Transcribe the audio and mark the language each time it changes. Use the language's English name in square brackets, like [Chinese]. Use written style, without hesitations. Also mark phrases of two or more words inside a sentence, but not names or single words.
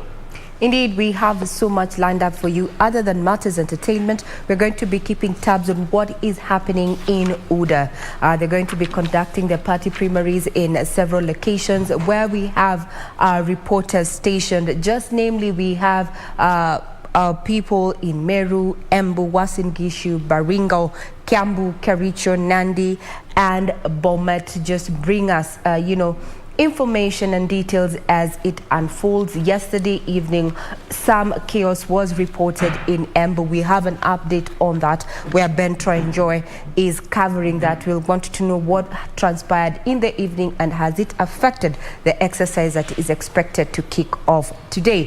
[English] Indeed, we have so much lined up for you. Other than Matters Entertainment, we're going to be keeping tabs on what is happening in UDA. They're going to be conducting their party primaries in several locations where we have reporters stationed. Just namely, we have our people in Meru, Embu, Uasin Gishu, Baringo, Kiambu, Kericho, Nandi, and Bomet to just bring us, information and details as it unfolds. Yesterday evening, some chaos was reported in Embu. We have an update on that where Ben Troy is covering that. We'll want to know what transpired in the evening and has it affected the exercise that is expected to kick off today.